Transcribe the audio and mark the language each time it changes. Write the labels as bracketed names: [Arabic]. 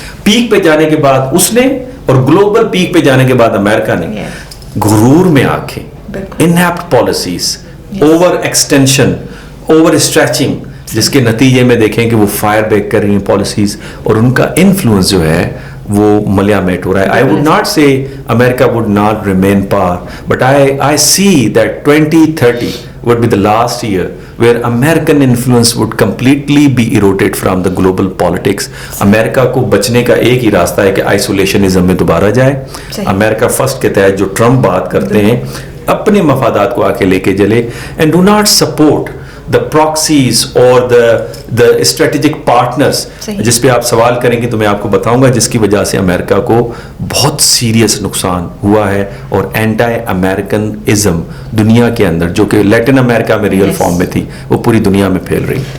[Urdu] Pack پہ جانے کے بعد اس نے, اور گلوبل پیک پہ جانے کے بعد امریکہ نے غرور میں آ کے انیپٹ policies, over extension, over stretching, جس کے نتیجے میں دیکھیں کہ وہ فائر بیک کر رہی ہیں پالیسیز, اور ان کا انفلوئنس جو ہے وہ ملیا میٹ ہو رہا ہے. [English] I would not say America would not remain power, but I see that 2030 would be the last year where American influence would completely be eroded from the global politics. [Urdu] امریکہ کو بچنے کا ایک ہی راستہ ہے کہ آئسولیشنزم میں دوبارہ جائے. امریکہ فرسٹ کے تحت جو ٹرمپ بات کرتے ہیں اپنے مفادات کو آ کے لے کے چلے, [English] and do not support the proxies or the strategic partners, [Urdu] جس پہ آپ سوال کریں گے تو میں آپ کو بتاؤں گا جس کی وجہ سے امریکہ کو بہت سیریس نقصان ہوا ہے, اور اینٹی امریکن ازم دنیا کے اندر جو کہ لیٹن امریکہ میں ریئل فارم میں تھی وہ پوری دنیا میں پھیل رہی.